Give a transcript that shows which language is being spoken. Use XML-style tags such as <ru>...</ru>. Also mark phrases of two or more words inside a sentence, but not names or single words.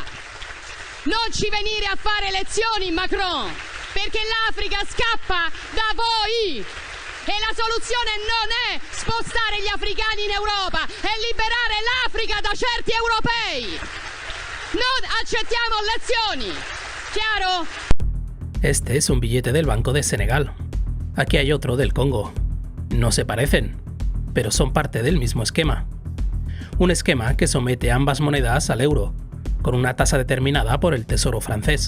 <it>Non ci venire a fare lezioni, Macron, perché l'Africa scappa da voi e la soluzione non è spostare gli africani in Europa, è liberare l'Africa da certi europei. Non accettiamo lezioni.</it> <es>¿Claro? Este es un billete del Banco de Senegal. Aquí hay otro del Congo. No se parecen, pero son parte del mismo esquema. Un esquema que somete ambas monedas al euro, con una tasa determinada por el Tesoro francés.</es>